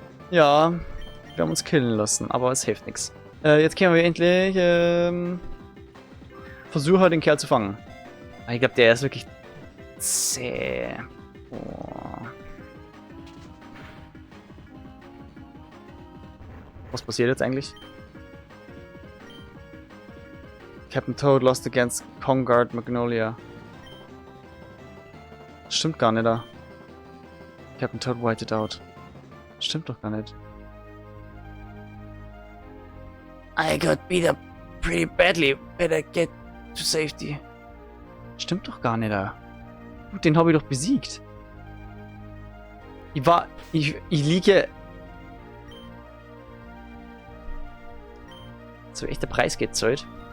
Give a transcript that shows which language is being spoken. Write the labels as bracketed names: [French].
[German] Ja, wir haben uns killen lassen, aber es hilft nichts. Jetzt können wir endlich versuchen, den Kerl zu fangen. Ich glaube, der ist wirklich zäh. Boah. Was passiert jetzt eigentlich? [English] Captain Toad lost against Kongard Magnolia. [German] Stimmt gar nicht da. [English] Captain Toad whited out. [German] Stimmt doch gar nicht. [English] I got beat up pretty badly. Better get to safety. [German] Stimmt doch gar nicht da. Gut, den habe ich doch besiegt. Ich liege... So echt der Preis gezahlt.